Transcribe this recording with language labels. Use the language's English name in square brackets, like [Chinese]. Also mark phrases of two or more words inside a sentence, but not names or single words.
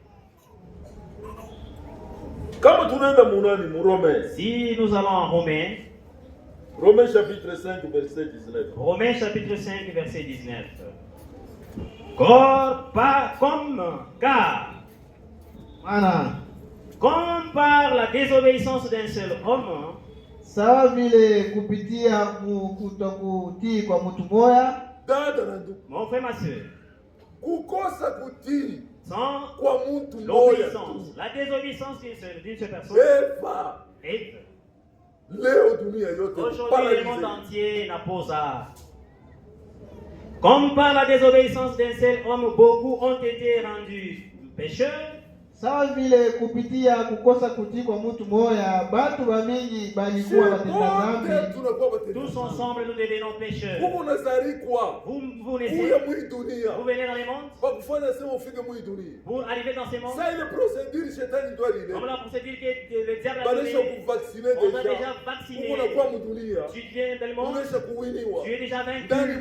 [French] Si nous allons en Romains chapitre 5, verset 19. Romains chapitre 5, verset 19. Comme par la désobéissance d'un seul homme, [Swahili] sawa vile kupitia kutokutii kwa mtu mmoja, [French] mon frère, ma soeur, [Swahili] kukosa kutii [French] sans [Swahili] kwa mtu [French] l'obéissance, la désobéissance d'une seule personne, Ève. Aujourd'hui, le monde entier n'a pas ça. Comme par la désobéissance d'un seul homme, beaucoup ont été rendus pécheurs. [Swahili] Sawa vile kupitia kukosa kutii kwa mtu mmoja, watu wa mingi balikuwa watenda dhambi. [French] Tous ensemble nous devenons pécheurs. Vous naissez, vous venez dans le monde. Pour arriver dans ce monde, comme la procédure que le diable a donnée, on a déjà vacciné. Tu viens dans le monde, tu es déjà vaincu.